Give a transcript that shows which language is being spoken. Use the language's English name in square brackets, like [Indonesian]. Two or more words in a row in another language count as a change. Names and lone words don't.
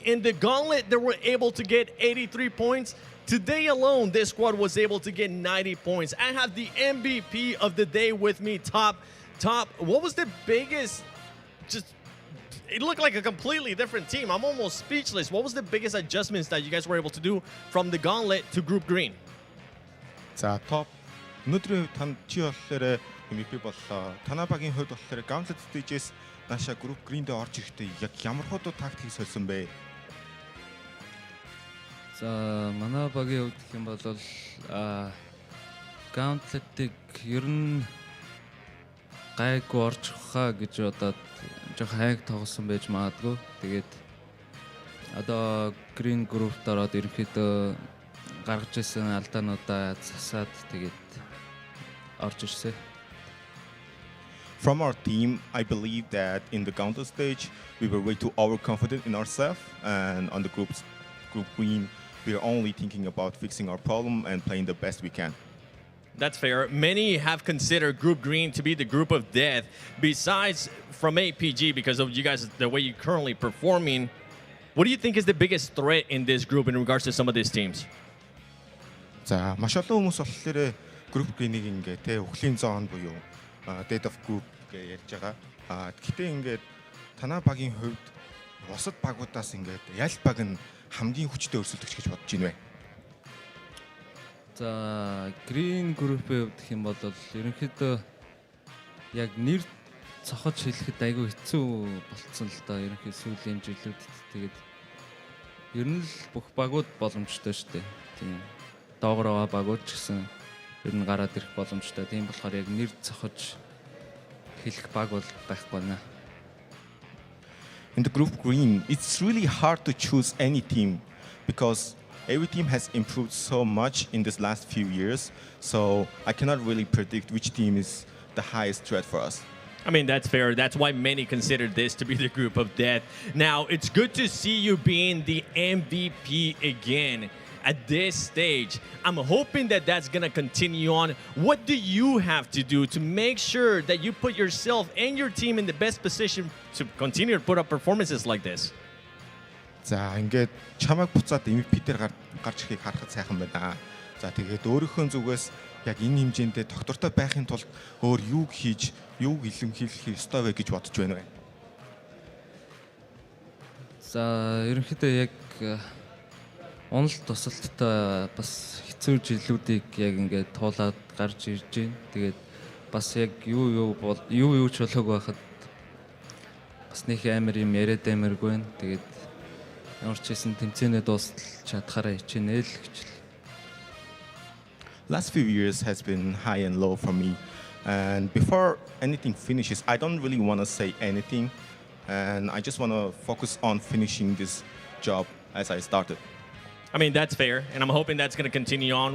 [English] In the Gauntlet, they were able to get 83 points. Today alone, this squad was able to get 90 points. I have the MVP of the day with me, Top. Top, what was the biggest, it looked like a completely different team. I'm almost speechless. What was the biggest adjustments that you guys were able to do from the Gauntlet to Group Green? Top. [Mongolian] Өнөөдрийн танд чи болохоор MVP боллоо. Танай багийн хувьд болохоор Gauntlet stage-с нааша group green-д орж ирэхдээ яг ямар хөөдөө тактикийг сольсон бэ? За манай багийн хувьд гэх юм бол Gauntlet-ийг ер нь гайгүй орж хаа гэж бодоод жоо хайг тоглосон байж магадгүй. Тэгээд одоо green group-д ороод ерөнхийдөө гаргаж ирсэн алдаануудаа засаад тэгээд [English] From our team, I believe that in the Gauntlet stage, we were way too overconfident in ourselves, and on the group green, we are only thinking about fixing our problem and playing the best we can. That's fair. Many have considered Group Green to be the group of death. Besides from APG, because of you guys, the way you're currently performing, what do you think is the biggest threat in this group in regards to some of these teams? [Mongolian] За, маш олон хүмүүс болохоор group green-ийг ингээ тэ өхлийн зоон буюу [English] dead of group [Mongolian] гэж ярьж байгаа. Гэхдээ ингээд танай багийн хувьд бусад багуудаас ингээд ял баг нь хамгийн хүчтэй өрсөлдөгч гэж бодож байна вэ? За, green group-ийн хувьд гэх юм бол ерөнхийдөө яг нэр цохож хэлэхэд айгүй хэцүү болцсон л доо. Ерөнхий сүүлийн жилүүдэд тэгээд ер нь л бүх багууд боломжтой шүү дээ. Тийм доогор байгаа багууд ч гэсэн ер нь гараад ирэх боломжтой. Тийм болохоор яг нэр цохож хэлэх баг бол байхгүй нэ. [English] In the group green, it's really hard to choose any team because every team has improved so much in this last few years. So I cannot really predict which team is the highest threat for us. I mean, that's fair. That's why many consider this to be the group of death. Now, it's good to see you being the MVP again at this stage. I'm hoping that that's going to continue on. What do you have to do to make sure that you put yourself and your team in the best position to continue to put up performances like this? [Mongolian] За, ингээд чамайг буцаад MVP дээр гарч ирэхийг харахад сайхан байна. За, тэгээд өөрийнхөө зүгээс яг энэ хэмжээндээ доктортой байхын тулд өөр юуг хийж, юуг илэрхийлэх ёстой вэ гэж бодож байна вэ? За, ерөнхийдөө яг онол тусалттай бас хэцүү жилүүдийг яг ингээд туулаад гарч ирж байна. Тэгээд бас яг юу ч болоогүй байхад бас нэг амар юм яриад амаргүй байна. Тэгээд ямар ч хэсэн тэмцээнээ дуустал чадхаараа хичээнэ л гэж. [English] Last few years has been high and low for me. And before anything finishes, I don't really want to say anything. And I just want to focus on finishing this job as I started. I mean, that's fair, and I'm hoping that's going to continue on.